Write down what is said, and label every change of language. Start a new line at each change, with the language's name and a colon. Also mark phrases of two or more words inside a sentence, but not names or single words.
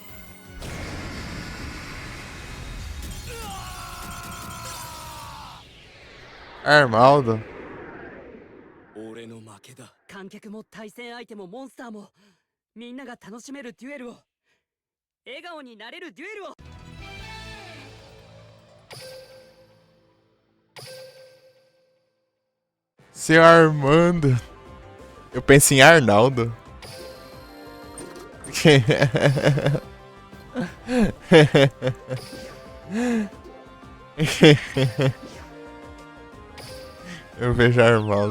Portuguese: Armaldo.
Japanese: 俺の負けだ観客も対戦相手もモンスターもみんなが楽しめるデュエルを笑顔になれるデュエルを
Portuguese: Seu Armando. Eu penso em Arnaldo. Eu vejo Arnaldo.